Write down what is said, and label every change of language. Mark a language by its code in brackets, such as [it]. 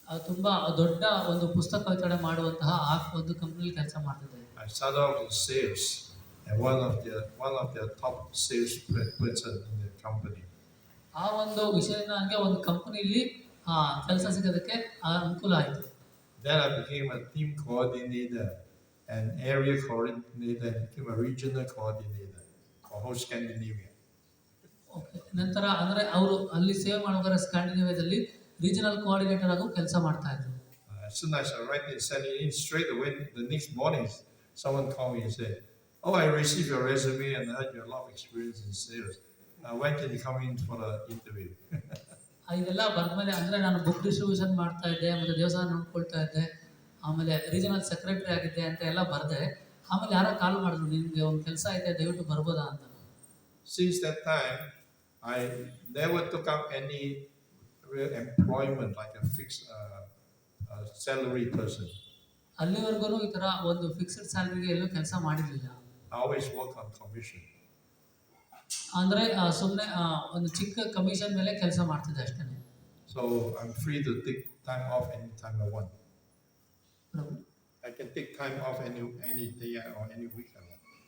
[kn] ತುಂಬಾ ದೊಡ್ಡ ಒಂದು ಪುಸ್ತಕ ವಿತರಣೆ ಮಾಡುವಂತಹ ಒಂದು ಕಂಪನಿಯಲ್ಲಿ ಕೆಲಸ ಮಾಡ್ತಿದ್ದೆ. [en] I started off in sales and one of their top sales person in the company. [kn] ಆ ಒಂದು ವಿಷಯ ನನಗೆ ಒಂದು ಕಂಪನಿಯಲ್ಲಿ ಕೆಲಸ ಸಿಗೋದಕ್ಕೆ ಅನುಕೂಲ ಆಯಿತು. [en] Then I became a team coordinator and area coordinator and became a regional coordinator for whole Scandinavia. [kn] Okay, ನಂತರ ಅಂದರೆ ಅವರು ಅಲ್ಲಿ ಸೇವೆ ಮಾಡೋದ್ರೆ ಸ್ಕ್ಯಾಂಡಿನೇವಿಯಾದಲ್ಲಿ ರೀಜನಲ್ ಕೋಆರ್ಡಿನೇಟರ್ ಆಗೂ ಕೆಲಸ ಮಾಡ್ತಾ ಇದ್ರು. [en] As soon as I write it, send it in, straight away the next morning, someone called me and said, "Oh, I received your resume and I had a lot of experience in sales. When can you come in for the interview?" [kn] ಇದೆಲ್ಲ ಬಂದಮೇಲೆ ಅಂದರೆ ನಾನು book distribution ಮಾಡ್ತಾ ಇದ್ದೆ, ಮತ್ತು ದೇವಸ್ಥಾನ ನೋಡ್ಕೊಳ್ತಾ ಇದ್ದೆ, ಆಮೇಲೆ ರೀಜನಲ್ ಸೆಕ್ರೆಟರಿ ಆಗಿದ್ದೆ ಅಂತ ಎಲ್ಲ ಬರೆದೆ. ಆಮೇಲೆ ಯಾರೋ ಕಾಲ್ ಮಾಡಿದ್ರು, ನಿಮಗೆ ಒಂದು ಕೆಲಸ ಐತೆ, ದಯವಿಟ್ಟು ಬರ್ಬೋದಾ ಅಂತ. [en] Since that time, I never took up any real employment like a fixed salary person. [kn] ಅಲ್ಲಿವರೆಗೂ ಈ ಥರ ಒಂದು ಫಿಕ್ಸ್ಡ್ ಸ್ಯಾಲರಿಗೆ ಎಲ್ಲೂ ಕೆಲಸ ಮಾಡಿರಲಿಲ್ಲ. [en] I always work on commission. [kn] ಅಂದರೆ ಸುಮ್ಮನೆ ಒಂದು ಚಿಕ್ಕ ಕಮಿಷನ್ ಮೇಲೆ ಕೆಲಸ ಮಾಡ್ತಿದ್ದೆ ಅಷ್ಟೇ. [en] So I'm free to take time off anytime I want. I can take time off any day or any week I want.